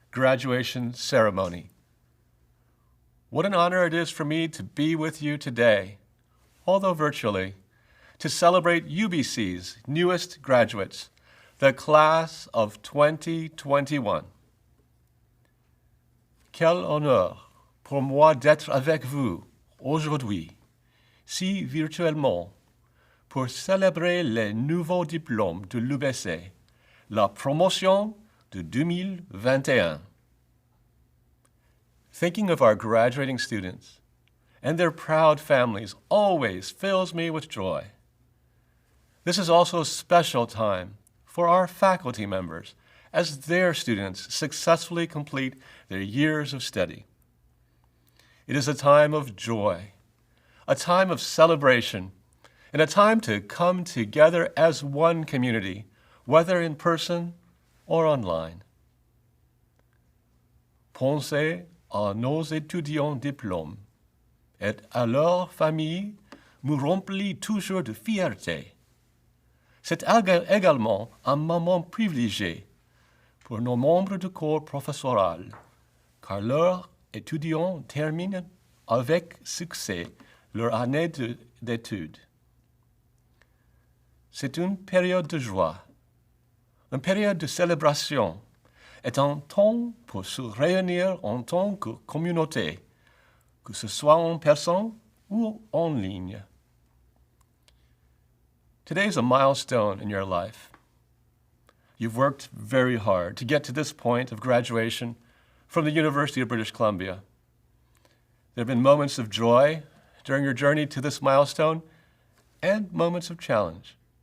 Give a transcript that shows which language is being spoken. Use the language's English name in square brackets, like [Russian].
[English] graduation ceremony. What an honor it is for me to be with you today, although virtually, to celebrate UBC's newest graduates, the class of 2021. [French] Quel honneur pour moi d'être avec vous aujourd'hui, si virtuellement, pour célébrer les nouveaux diplômes de l'UBC, la promotion de 2021. [English] Thinking of our graduating students and their proud families always fills me with joy. This is also a special time for our faculty members as their students successfully complete their years of study. It is a time of joy, a time of celebration, and a time to come together as one community, whether in person or online. [French] Pensez à nos étudiants diplômes et à leur famille nous remplit toujours de fierté. C'est également un moment privilégié pour nos membres du corps professoral, car leurs étudiants terminent avec succès leur année d'études. C'est une période de joie, une période de célébration, et un temps pour se réunir en tant que communauté, que ce soit en personne ou en ligne. [English] Today is a milestone in your life. You've worked very hard to get to this point of graduation from the University of British Columbia. There have been moments of joy during your journey to this milestone and moments of challenge.